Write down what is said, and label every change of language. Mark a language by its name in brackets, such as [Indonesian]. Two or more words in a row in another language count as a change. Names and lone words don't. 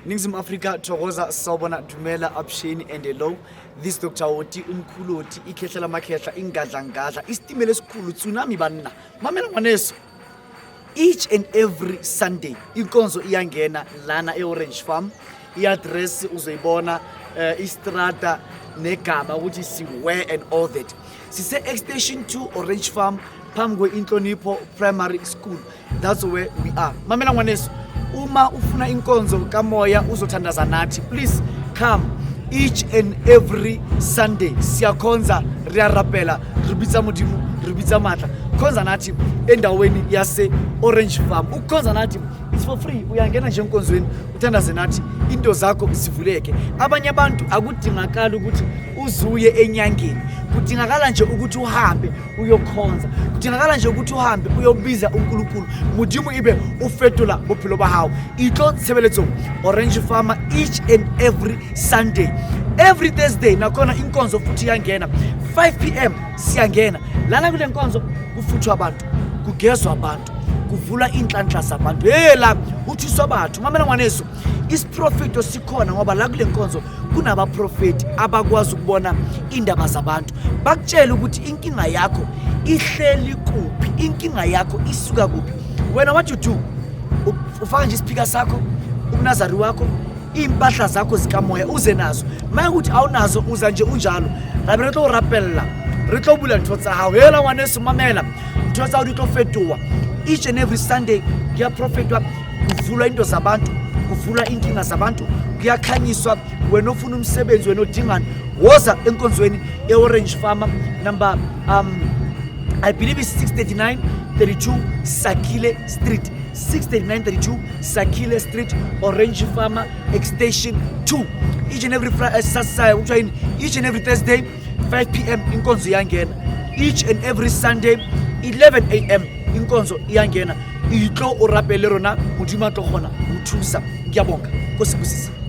[Zulu] Ningizimu Afrika thokoza sawubona Dumela Absheni [English] and hello. This Dr. [Zulu] Oti umkhuloti ikhehla lamakhehla ingadla ngadla isitimela esikhulu tsunami banna. [Southern Sotho] Mamela ngwaneso. [English] Each and every Sunday [Zulu] inkonzo iyangena lana eOrange Farm. I-address uzoyibona istrata negama ukuthi siwhere [English] and all that. [Zulu] Sise extension 2 Orange Farm phambi kwe-Inhlonipho Primary School. [English] That's where we are. [Southern Sotho] Mamela ngwaneso. [Zulu] Uma ufuna inkonzo kamoya uzothandaza nathi, [English] please come each and every Sunday. [Zulu] Siyakhonza [Southern Sotho] riyarapela ribitsa modimo ribitsa matla [Zulu] khonza nathi endaweni yase Orange Farm. Ukukhonza nathi [English] it's for free. [Zulu] Uyangena nje enkonzweni uthandaze nathi into zakho zivuleke. Abanye abantu akudingakala ukuthi uzuye enyangeni, kudingakala nje ukuthi uhambe uyokhonza, kudingakala nje ukuthi uhambe uyobiza uNkulunkulu modimo ibe [Southern Sotho] ufetola bophelo ba hao. Itlo tshebeletso [Zulu] Orange Farm [English] each and every Sunday, every Thursday [Zulu] nakhona inkonzo futhi yangena 5 PM siyangena lana kule nkonzo kufuthwa abantu, kugezwa abantu, kuvula inhlanhla zabantu la uthiswa abantu. [Southern Sotho] Mamela ngwaneso, [Zulu] isiprofeto sikhona ngoba la kule nkonzo kunabaprofeti abakwazi ukubona indaba zabantu, bakutshela ukuthi inkinga yakho ihleli kuphi, inkinga yakho isuka kuphi. [English] Wena what you do, [Zulu] ufaka nje ispeaker sakho, umnazari wakho, impahla zakho zikamoya uze nazo. Manje ukuthi awunazo uza nje unjalo [Southern Sotho] la re tlo rapella, re tlo bula ntho tsa hao. Hela ngwaneso mamela, ntho tsa di tlo fetoha [English] each and every Sunday. [Zulu] Kuyaprofetwa, kuvulwa into zabantu, kuvula inkinga zabantu, kuyakhanyiswa. Wena ofuna umsebenzi, wena odingana, woza enkonzweni eOrange Farm [English] number I believe it's [Zulu] 639-32 Sakile Street, 639-32 Sakile Street, Orange Farm extension 2. [English] Each and every each and every Thursday 5 PM [Zulu] inkonzo iyangena, [English] each and every Sunday 11 AM [Zulu] inkonzo iyangena. [Southern Sotho] Itlo o rapele rona modimo a tlo kgona ho thusa. [Tswana] Ke a bonga go se busisi.